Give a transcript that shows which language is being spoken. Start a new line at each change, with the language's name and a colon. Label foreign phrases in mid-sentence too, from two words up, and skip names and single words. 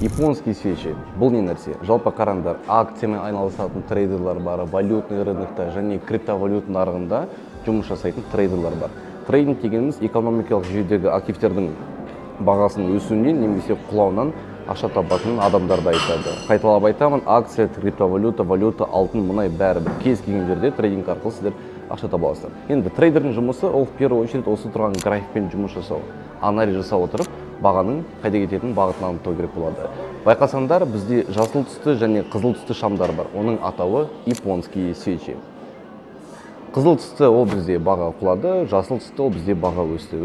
Russian: Японский свечи
Kazakh: бұл не нәрсе? Жалпы қараңдар, акциямен айналысатын трейдерлар бар,
Russian: валютный рынокта
Kazakh: және криптовалют нарығында жұмыс жасайтын трейдерлар бар. Трейдинг дегеніміз экономикалық жүйедегі активтердің бағасының өсуінен немесе құлауынан ақша табатын адамдарды айтады. Қайталап айтамын, акция, криптовалюта, валюта, алтын, мұнай бәрібір кез келген жерде трейдинг арқылы сіздер ақша таба аласыздар. Енді трейдердің жұмысы ол
Russian: в первую очередь
Kazakh: осы тұрған графикпен жұмыс жасау, анализ жасап отырып, бағаның қайда кететінін бағытын анықтау керек болады. Байқасаңдар, бізде жасыл түсті және қызыл түсті шамдар бар. Оның атауы
Russian: японский свечи.
Kazakh: Қызыл түсті ол бізде баға құлады, жасыл түсті ол бізде баға өсті.